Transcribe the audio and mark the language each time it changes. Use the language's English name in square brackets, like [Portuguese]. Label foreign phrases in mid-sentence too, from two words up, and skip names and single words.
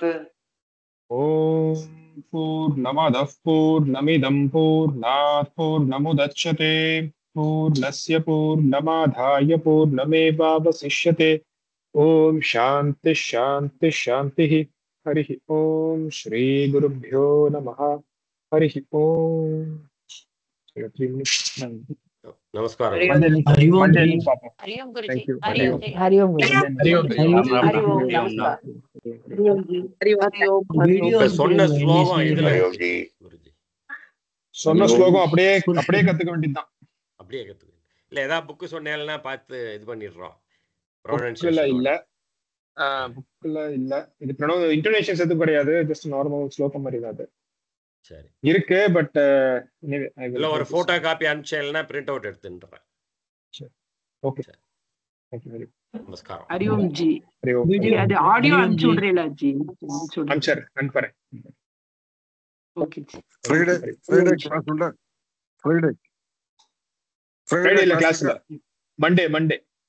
[Sanskrit] ओम पूर्णमदः पूर्णमिदं पूर्णात् पूर्णमुदच्यते पूर्णस्य पूर्णमादाय पूर्णमेवावशिष्यते ओम शांति शांति शांतिः हरिः ओम श्री गुरुभ्यो नमः हरिः ओम [Tamil] नमस्कार சொன்ன ஸ்லோகம் அப்படியே கத்துக்க வேண்டியதுதான். அப்படியே கத்துக்க இல்ல ஏதாவது புக் சொன்னேன்னா பார்த்து இது பண்ணிடுறோம். புக்ல இல்ல இது இன்டோனேஷன்ஸ் எதுவும் கிடையாது, [English] just normal [Tamil] ஸ்லோகம் மாதிரி தான். அது சரி இருக்கு, பட் இல்ல ஒரு [English] photo copy [Tamil] அனுப்பிச்சேன்னா [English] print out [Tamil] எடுத்துன்றேன். சரி ஓகே [English] thank you [Tamil] நமஸ்காரம். [Hindi] हरिओम जी [Tamil] அது ஆடியோ அனுப்பிச்சு விடுறீங்களா ஜி? அனுப்பிச்சர் அனுப்புறேன். ஓகே [English] Friday class [Tamil] உண்டா? ஃப்ரைடே இல்ல கிளாஸ் இல்ல, மண்டே